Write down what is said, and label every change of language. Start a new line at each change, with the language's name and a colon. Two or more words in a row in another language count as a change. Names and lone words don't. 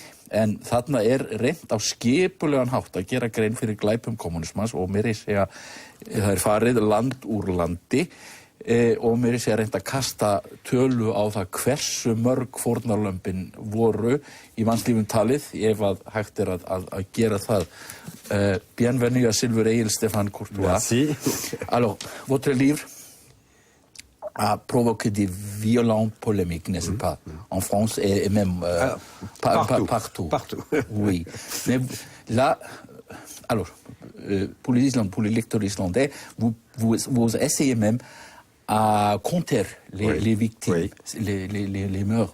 Icelandic: En þarna reynt á skipulegan hátt að gera grein fyrir glæpum kommunismans og mér segja það farið land úr landi og mér segja reynt að kasta tölu á það hversu mörg fórnarlömbin voru í mannslífum talið ef að hægt að gera það.
French: Bienvenue à Silver Ale, Stéphane Courtois. Merci. Alors, votre livre a provoqué des violentes polémiques, n'est-ce pas? En France et même partout. Partout. Oui. Mais là, alors, pour les lecteurs islandais, vous essayez même à compter les victimes, les meurtres.